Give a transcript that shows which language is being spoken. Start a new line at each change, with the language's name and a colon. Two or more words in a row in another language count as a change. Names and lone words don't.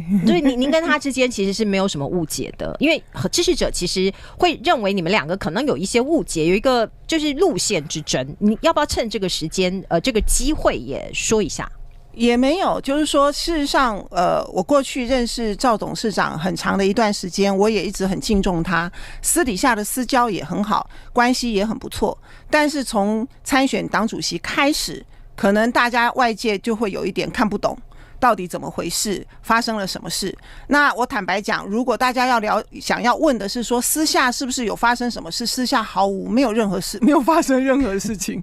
Chinese: 所以您跟他之間其實是沒有什麼誤解的，因為支持者其實會認為你們兩個可能有一些誤解，有一個就是路線之爭。你要不要趁這個時間，這個機會也說一下？也沒有，就是說，事實上，我過去認識趙董事長很長的一段時間，我也一直很敬重他，私底下的私交也很好，關係也很不錯。但是從參選黨主席開始，可能大家外界就會有一點看不懂， 到底怎麼回事，發生了什麼事。那我坦白講，如果大家想要問的是說私下是不是有發生什麼事，私下毫無，沒有任何事，沒有發生任何事情。